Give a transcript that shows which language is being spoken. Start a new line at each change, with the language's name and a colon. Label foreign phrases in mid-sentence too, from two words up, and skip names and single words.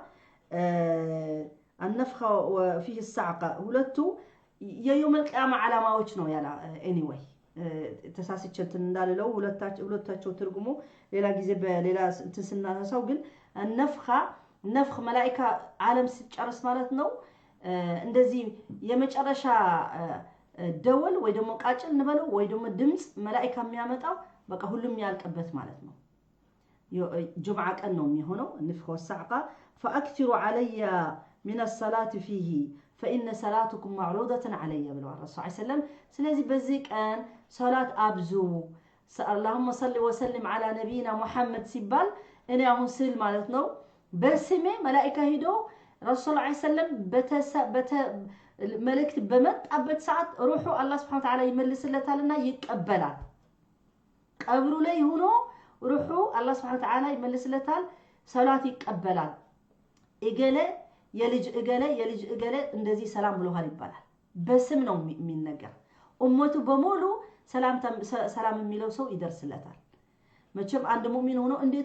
Amharic: አነፍኻ ወፊህ ሰዓቃ ሁለቱ
Arabic: يوم القيامة
Amharic: ዓላማዎች ነው ያላ። ኤኒዌይ ተሳስቸትን እንዳልለው ሁለታቸው ትርጉሙ ሌላ ጊዜ በሌላ እንትን ስናነሳው፣ ግን
Arabic: نفخة نفخ
Amharic: መላእክታ ዓለም ሲጨርስ ማለት ነው እንደዚህ የመጨረሻ ደወል ወይ ደግሞ ቃጭል እንበለው ወይ ደግሞ ድምጽ መላእክታ የሚያመጣው በቃ ሁሉም ያልቀበት ማለት ነው ጁምዓ ቀን ነው የሚሆነው
Arabic: نفخ وصعقة فأكثروا علي من الصلاة فيه فإن صلاتكم معروضة علي
Amharic: ብለው
Arabic: رسول صلى الله عليه وسلم
Amharic: ስለዚህ በዚህ ቀን ሶላት አብዙ
Arabic: اللهم صل وسلم على نبينا محمد
Amharic: ሲባል እኔ አሁን ስል ማለት ነው በስሜ መላእክታ ሄዶ
Arabic: رسول صلى الله عليه وسلم
Amharic: መልእክት በመጣበት ሰዓት ሩሑ አላህ
Arabic: سبحانه وتعالى
Amharic: ይመልስለታልና ይቀበላል ቀብሩ ላይ ሆኖ ሩሑ አላህ
Arabic: سبحانه وتعالى
Amharic: ይመልስለታል ሶላት ይቀበላል እገለ የልጅ እገለ እንደዚህ ሰላም ብሎሃል ይባላል በስም ነው የሚነገር ኡመቱ በሙሉ ሰላም የሚለው ሰው ይደርስለታል መቼም አንድ ሙእሚን ሆኖ እንዴት